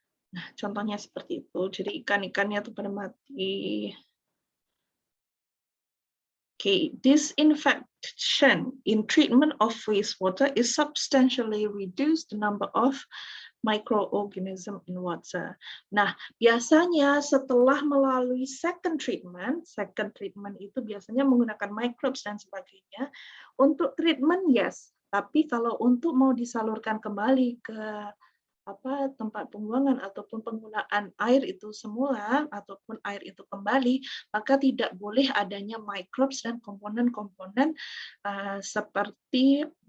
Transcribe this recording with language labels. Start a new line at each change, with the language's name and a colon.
Indonesian: Nah, contohnya seperti itu. Jadi ikan-ikannya tuh pada mati.
English: Okay, disinfection in treatment of wastewater is substantially reduced the number of microorganism in water.
Indonesian: Nah, biasanya setelah melalui second treatment itu biasanya menggunakan microbes dan sebagainya. Untuk treatment
English: yes,
Indonesian: tapi kalau untuk mau disalurkan kembali ke tempat pembuangan ataupun penggunaan air itu semula ataupun air itu kembali, maka tidak boleh adanya microbes dan komponen-komponen seperti